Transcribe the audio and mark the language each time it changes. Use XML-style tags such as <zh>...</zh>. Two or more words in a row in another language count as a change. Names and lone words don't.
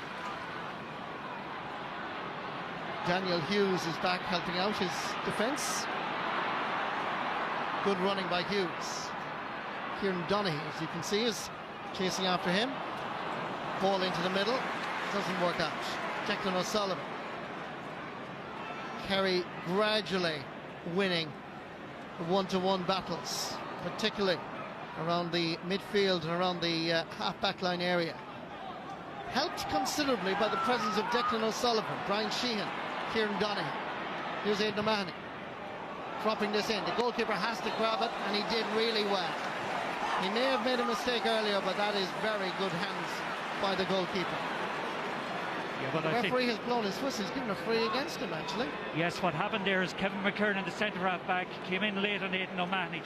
<en>Daniel Hughes is back helping out his defence. Good running by Hughes. Kieran Donaghy, as you can see, is chasing after him. Ball into the middle. Doesn't work out. Declan O'Sullivan. Kerry gradually winning the one-to-one battles, particularly around the midfield and around the half-back line area. Helped considerably by the presence of Declan O'Sullivan, Brian Sheehan, Kieran Donaghy. Here's Aidan O'Mahony dropping this in. The goalkeeper has to grab it, and he did really well. He may have made a mistake earlier, but that is very good hands by the goalkeeper. Yeah, but the referee has blown his whistle. He's given a free against him, actually. Yes, what happened there is Kevin McKernan, the centre half back, came in late on Aidan O'Mahony.</en>